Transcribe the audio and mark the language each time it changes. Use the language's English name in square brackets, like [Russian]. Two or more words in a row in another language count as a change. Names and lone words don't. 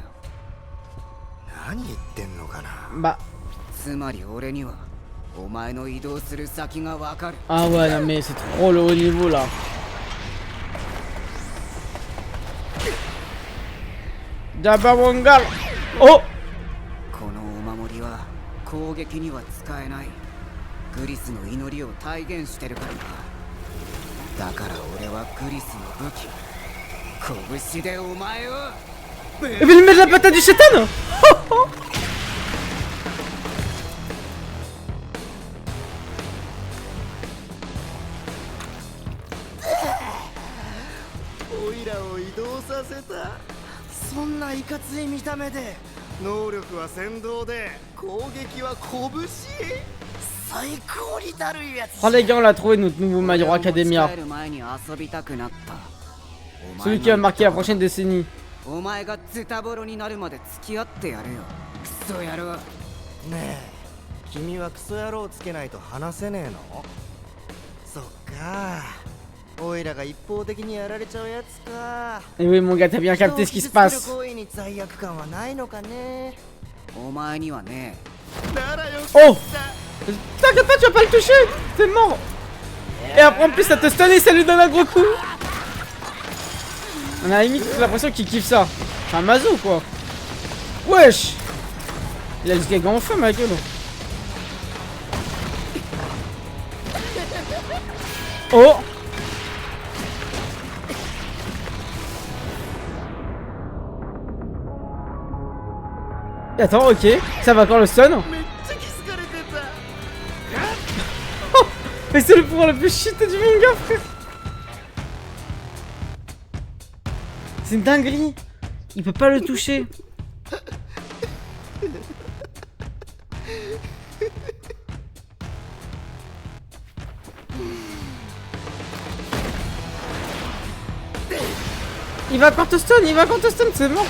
[Japanese] 何言ってんのかな。 [French] Bah. [Japanese] つまり俺にはお前の移動する先がわかる。 [French] Ah ouais, non mais c'est trop le haut niveau là. Jabawongal. Oh! [Japanese] このお守りは攻撃には使えない。グリスの祈りを体現してるからな。だから俺はグリスの武器拳でお前を [French] Il veut lui mettre la patate du chétan. Oh, [Japanese] オイラを移動させた。そんないかつい見た目で能力は先導で攻撃は拳。最高にだるいやつ。 [French] Oh les gars, on l'a trouvé notre nouveau My Hero [Japanese] 俺も [French] Academia. [Japanese] 使える前に遊びたくなった。お [French] Celui [Japanese] 前 [French] qui va [Japanese] の [French] marquer la prochaine décennie. [Japanese] お前がズタボロになるまで付き合ってやるよ。クソ野郎。ねえ、君はクソ野郎つけないと話せねえの？そっか。オイラが一方的にやられちゃうやつか。 [French] Et oui, mon gars, t'as bien capté ce qui se passe. [Japanese] 人を傷つける行為に罪悪感はないのかね。お前にはね。ならよ [French] Oh! T'inquiète pas, tu vas pas le toucher! T'es mort! Et après, en plus, ça te stun et ça lui donne un gros coup! On a limite l'impression qu'il kiffe ça. C'est un mazo quoi! Wesh! Il a le gag en feu, ma gueule! Oh! Attends, ok, ça va encore le stun. [Japanese] めっちゃ気づかれてた。 [French] Mais c'est le pouvoir le plus shit du manga, frère. C'est une dinguerie. Il peut pas le toucher. Il va encore te stun, il va encore te stun, c'est mort.